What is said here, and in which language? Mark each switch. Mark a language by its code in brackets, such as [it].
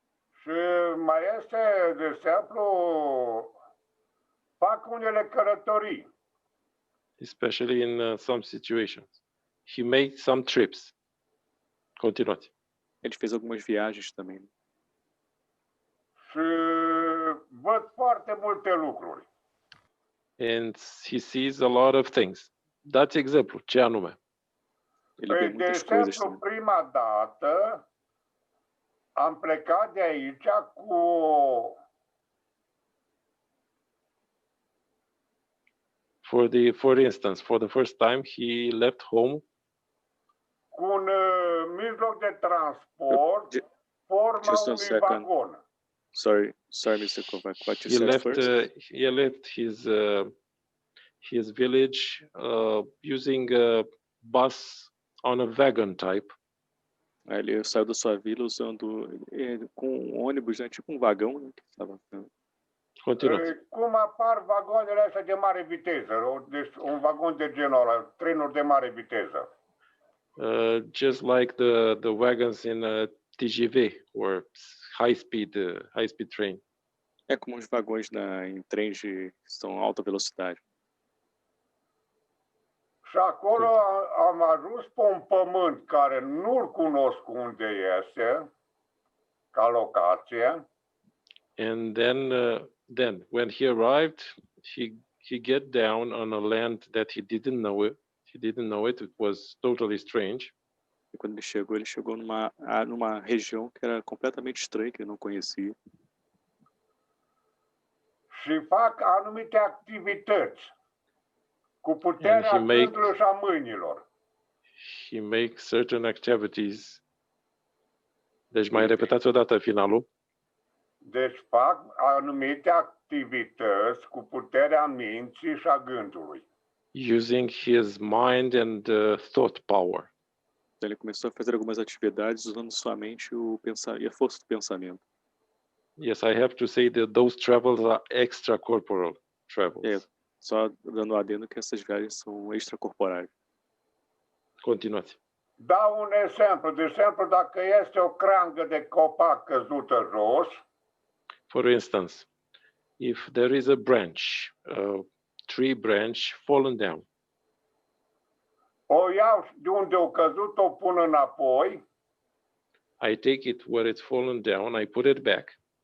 [ro] Și mai este, de exemplu, fac unele călătorii. [en] Especially in some situations. He made some trips. [ro] Continuați. [pt] Ele fez algumas viagens também. [ro] Și văd foarte multe lucruri. [en] And he sees a lot of things. [ro] Dați exemplu, ce anume? Păi, de exemplu, prima dată am plecat de aici cu [en] For instance, for the first time, he left home [ro] cu un mijloc de transport, forma unui vagon. [en] Sorry, Mr. Kovac. What you said first? He left his village using a bus on a wagon type. [pt] Ele saiu da sua vila usando com um ônibus, né, tipo um vagão, né, que estava. [ro] Cum apar vagoanele astea de mare viteză? Deci un vagon de genul ăla, trenuri de mare viteză. [en] Just like the wagons in a TGV or high speed train. [pt] É como os vagões em trens que são alta velocidade. [ro] Și acolo am ajuns pe un pământ care nu-l cunosc unde este, ca locație. [en] And then when he arrived, he get down on a land that he didn't know it. He didn't know it. It was totally strange. [pt] E quando ele chegou numa região que era completamente estranha, que ele não conhecia. [ro] Și fac anumite activități cu puterea gândului și a mâinilor. [en] He makes certain activities. [ro] Deci mai repetați odată finalul. Deci fac anumite activități cu puterea minții și a gândului. [en] Using his mind and thought power. [pt] Ele começou a fazer algumas atividades usando sua mente e a força do pensamento. [en] Yes, I have to say that those travels are extracorporeal travels. [pt] Só dando adendo que essas viagens são extracorporais. [ro] Continuați. Dau un exemplu. De exemplu, dacă este o creangă de copac căzută jos. [en] For instance, if there is a branch, tree branch fallen down. [ro] O iau de unde o căzut, o pun înapoi. [en] I take it where it's fallen down, I put it back.